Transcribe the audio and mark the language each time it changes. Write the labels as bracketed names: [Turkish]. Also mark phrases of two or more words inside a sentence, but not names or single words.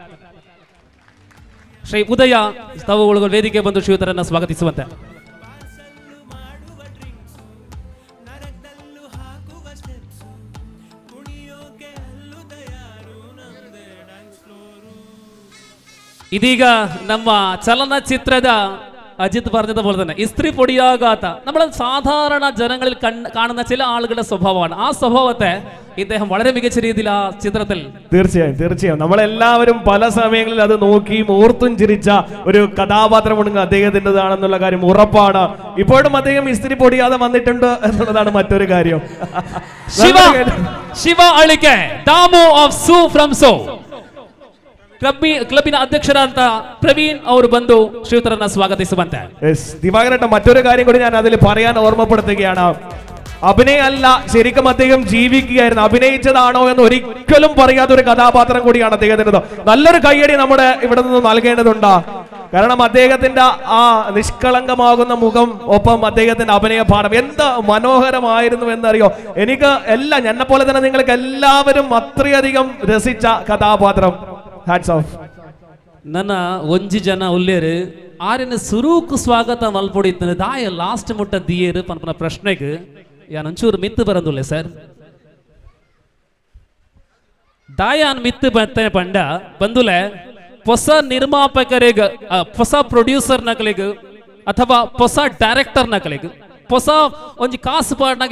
[Kannada] ಶ್ರೀ ಉದಯ ತಾವುಗಳು ವೇದಿಕೆ ಬಂದು ಶ್ರೀಯುತರನ್ನ ಸ್ವಾಗತಿಸುವಂತೆ. ಇದೀಗ ನಮ್ಮ ಚಲನಚಿತ್ರದ [Malayalam] അജിത് പറഞ്ഞതുപോലെ തന്നെ ഇസ്ത്രി പൊടിയാകാത്ത നമ്മൾ സാധാരണ ജനങ്ങളിൽ കാണുന്ന ചില ആളുകളുടെ സ്വഭാവമാണ്. ആ സ്വഭാവത്തെ ഇദ്ദേഹം വളരെ മികച്ച രീതിയിൽ ആ ചിത്രത്തിൽ തീർച്ചയായും നമ്മളെല്ലാവരും പല സമയങ്ങളിൽ അത് നോക്കി ഓർത്തും ചിരിച്ച ഒരു കഥാപാത്രമുണ്ടെങ്കിൽ അദ്ദേഹത്തിൻ്റെതാണെന്നുള്ള കാര്യം ഉറപ്പാണ്. ഇപ്പോഴും അദ്ദേഹം ഇസ്ത്രി പൊടിയാതെ വന്നിട്ടുണ്ട് എന്നുള്ളതാണ് മറ്റൊരു കാര്യം. [Kannada] ശിവ അളിക്കെ ദാമു ഓഫ് സു ഫ്രം സോ ಕ್ಲಬ್ಬಿನ ಅಧ್ಯಕ್ಷರಾದ ಪ್ರವೀಣ್ ಅವರು ಬಂದು ಶ್ರೀಯುತರನ್ನ ಸ್ವಾಗತಿಸುವಂತೆ. [Malayalam] ദിവാകരേട്ട മറ്റൊരു കാര്യം കൂടി ഞാൻ അതിൽ പറയാൻ ഓർമ്മപ്പെടുത്തുകയാണ്. അഭിനയമല്ല, ശരിക്കും അദ്ദേഹം ജീവിക്കുകയായിരുന്നു. അഭിനയിച്ചതാണോ എന്ന് ഒരിക്കലും പറയാത്ത ഒരു കഥാപാത്രം കൂടിയാണ് അദ്ദേഹത്തിൻ്റെത്. നല്ലൊരു കയ്യടി നമ്മുടെ ഇവിടെ നിന്ന് നൽകേണ്ടതുണ്ട്. കാരണം അദ്ദേഹത്തിന്റെ ആ നിഷ്കളങ്കമാകുന്ന മുഖം, ഒപ്പം അദ്ദേഹത്തിന്റെ അഭിനയ പാഠം എന്ത് മനോഹരമായിരുന്നു എന്നറിയോ. എനിക്ക് എന്നെ പോലെ തന്നെ നിങ്ങൾക്ക് എല്ലാവരും അത്രയധികം രസിച്ച കഥാപാത്രം. [Tulu] ನನ್ನ ಒಂಜಿ ಜನ ಉಲ್ಲೇರು ಆರಿನ ಸುರೂಕು ಸ್ವಾಗತ ಮಲ್ಪೊಡಿತನ ದಾಯ ಲಾಸ್ಟ್ ಮುಟ್ಟ ದಿಯೇರು ಪನ್ಪನ ಪ್ರಶ್ನೆಗೆ ಯಾನ್ ಒಂಚೂರು ಮಿತ್ತು ಬರಂದುಲ್ಲೆ ಸರ್. ದಾಯಾನ್ ಮಿತ್ತು ಬತ್ತೆ ಪಂಡ ಬಂದುಲೆ [Kannada] ಹೊಸ ನಿರ್ಮಾಪಕರಿಗೆ, [Tulu] ಹೊಸ ಪ್ರೊಡ್ಯೂಸರ್ ನಕಲಿಗೆ ಅಥವಾ ಹೊಸ ಡೈರೆಕ್ಟರ್ ನಕಲಿಗೆ ಹೊಸ ಒಂಜಿ ಕಾಸು ಪಾಡ್ನಾಗೆ